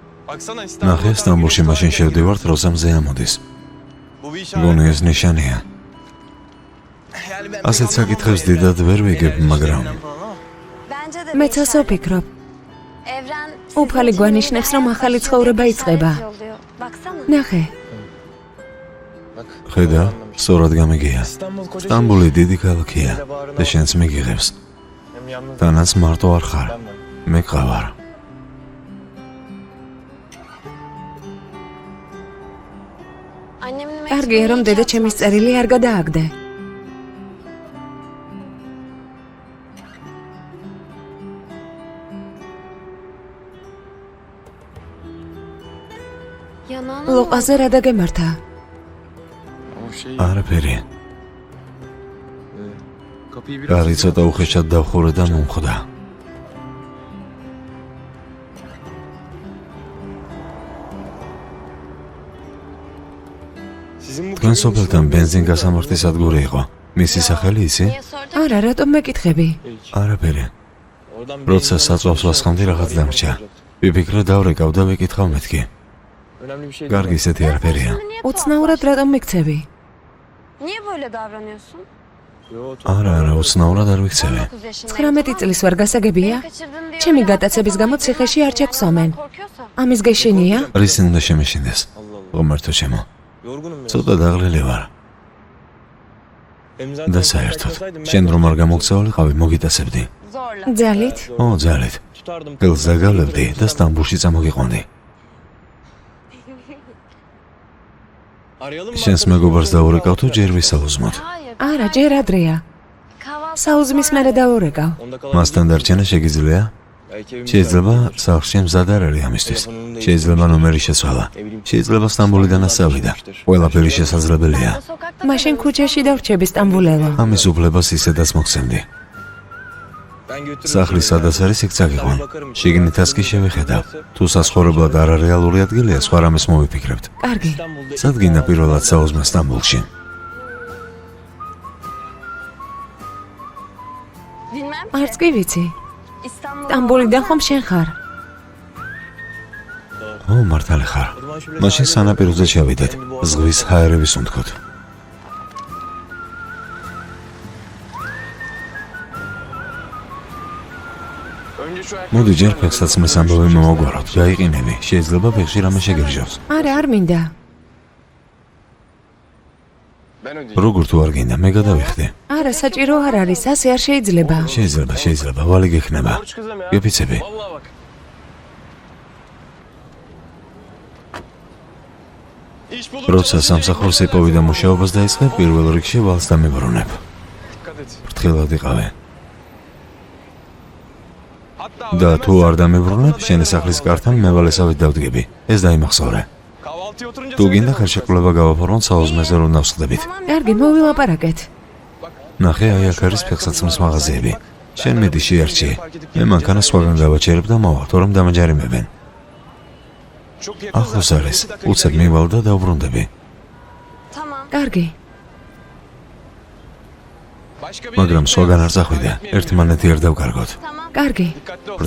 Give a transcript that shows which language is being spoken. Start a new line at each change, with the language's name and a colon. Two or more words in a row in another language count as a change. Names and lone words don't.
Turkish: Baksana
Georgian: ნახე, სტამბულში მაშინ შევდივართ, როცა მზე ამოდის.
Turkish: Bu bir iş
Georgian: გონი ეს ნიშანია. ასეთ საკითხებს დიდად ვერ ვიგებ, მაგრამ
Turkish: Bence de
Georgian: მეც ასე ვფიქრობ.
Turkish: Evren
Georgian: უფალი გვანიშნებს, რომ ახალი ცხოვრება იწყება.
Turkish: Baksana.
Georgian: ნახე, ხედა, სწორად გამიგია.
Turkish: İstanbul koca
Georgian: სტამბული დიდი ქალაქია და შენც მიგიღებს.
Turkish: Hem yalnız
Georgian: თანაც მარტო არ ხარ. მე ყავარ.
Turkish: Annemin
Georgian: კარგია, რომ დედა ჩემის წერილი არ გადააგდე.
Turkish: yanağına
Georgian: ლოყაზე რა დაგემართა?
Turkish: o şey
Georgian: არაფერი.
Turkish: kapıyı biraz
Georgian: კარი ცოტა უხეშად დავხურე და მომხვდა.
Turkish: sizin bu
Georgian: თქვენ სოფელთან ბენზინ გასამართის სადგური იყო. მისი სახელი იცი?
Turkish: niye sordun?
Georgian: არა, რატომ მეკითხები? არაფერი.
Turkish: oradan
Georgian: როცა საწვავს ვასხამდი რაღაც დამრჩა. ვიფიქრე დავრეკავ და ვიკითხავ მეთქი.
Turkish: önemli bir şey değil.
Georgian: კარგი, ისეთი არაფერია.
Turkish: Niye
Georgian: უცნაურად რატომ მიქცევი?
Turkish: Niye böyle davranıyorsun? Yo,
Georgian: არა, უცნაურად არ ვიქცევი.
Turkish: 9 yaşındayım.
Georgian: 19 წლის ვარ გასაგებია?
Turkish: Kaçırdın diye
Georgian: ჩემი
Turkish: öyle
Georgian: გატაცების გამო ციხეში არ ჩაგვსვამენ.
Turkish: korkuyorsa.
Georgian: ამის გეშინია? რის უნდა შემეშინდეს? ღომერთო ჩემო.
Turkish: yorgunum ya.
Georgian: ცოტა დაღლილი ვარ.
Turkish: Hem
Georgian: და
Turkish: zaten
Georgian: საერთოდ,
Turkish: kaçmasaydım ben
Georgian: შენ რომ არ გამოგწეულიყავი, მოგიტაცებდი.
Turkish: Zorla.
Georgian: ძალით? ო, ძალით.
Turkish: tutardım.
Georgian: გელს დაგავლებდი და სტამბულში წამოგიყვანდი.
Turkish: Arayalım mı?
Georgian: შენს მეგობარს დაურეკავ თუ ჯერ ვისაუზმოთ.
Turkish: Hayır.
Georgian: არა, ჯერ ადრეა.
Turkish: Kahvaltı
Georgian: საუზმის მერე დაურეკავ.
Turkish: Onda kalan
Georgian: მასთან დარჩენა შეგიძლია?
Turkish: belki evimiz
Georgian: შეიძლება სახლში მზად არ არის ამისთვის. შეიძლება ნომერი შეცვალა. შეიძლება სტამბულიდან ასავიდა. ყველაფერი შესაძლებელია.
Turkish: sokakta
Georgian: მაშინ ქუჩაში დავრჩები სტამბულელო. ამის უფლებას ისედაც მოგცემდი.
Turkish: ben götürürüm.
Georgian: სახლის სადაც არის იქ წაგიყვან. შიგნითაც კი შევიხედავ. თუ საცხოვრებლად არარეალური ადგილია, სხვა რამეს მოვიფიქრებთ. კარგი.
Turkish: İstanbul'da
Georgian: სად გინდა პირველად საუზმე სტამბულში?
Turkish: Bilmem ki.
Georgian: არც კი ვიცი.
Turkish: İstanbul'da
Georgian: სტამბულიდან ხომ შენ ხარ? ო, მართალი ხარ.
Turkish: O zaman şöyle
Georgian: მაშინ
Turkish: sahile-
Georgian: სანაპიროზე შევიდეთ. ზღვის ჰაერების უნდქოთ.
Turkish: Önce şu ayakkabı-
Georgian: მოდი ჯერ ფეხსაცმლის ამბავი მოვაგვაროთ. გაიყინები. შეიძლება ფეხში რამე შეგერჟავს. არა, არ მინდა.
Turkish: Ben ödeyeceğim.
Georgian: როგორ თუ არ გინდა, მე გადავიხდი. არა, საჭირო არ არის, ასე არ შეიძლება. შეიძლება, ვალი გექნება.
Turkish: Borç kızım ya.
Georgian: გეფიცები.
Turkish: Vallahi bak. İş bulup
Georgian: როცა
Turkish: çalışınca
Georgian: სამსახურს
Turkish: ekmek
Georgian: იპოვი და
Turkish: versin.
Georgian: მუშაობას დაიწყე, პირველ რიგში ვალს დამებრუნებ.
Turkish: Dikkat et.
Georgian: ფრთხილად იყავი.
Turkish: Hatta
Georgian: და
Turkish: ödemezsen
Georgian: თუ არ დამებრუნებ,
Turkish: kapıda
Georgian: შენი
Turkish: bekle
Georgian: სახლის
Turkish: sağ ol.
Georgian: კართან მევალესავით დავდგები. ეს დაიმახსოვრე.
Turkish: Kahvaltıya oturunca
Georgian: თუ
Turkish: sen
Georgian: გინდა
Turkish: de
Georgian: ხელშეკრულება გავაფორმოთ საუზმეზე რომ დავსხდებით. კარგი, მოვილაპარაკეთ. ნახე, აი აქ არის ფეხსაცმლის მაღაზიები. შენ მედი შეარჩიე. მე მანქანა სხვაგან გავაჩერებ და მოვალ, თორემ დამაჯერებენ.
Turkish: Çok yakın
Georgian: ახლოს
Turkish: zaten.
Georgian: არის.
Turkish: 20 dakika
Georgian: უცებ
Turkish: gider.
Georgian: მივალ და დავბრუნდები.
Turkish: Tamam.
Georgian: კარგი.
Turkish: Başka bir
Georgian: მაგრამ
Turkish: yere
Georgian: სხვაგან არ
Turkish: gitmeyelim.
Georgian: წახვიდე.
Turkish: Kaybetmeyelim.
Georgian: ერთმანეთი არ დავკარგოთ.
Turkish: Tamam.
Georgian: კარგი.
Turkish: Dikkatli ol.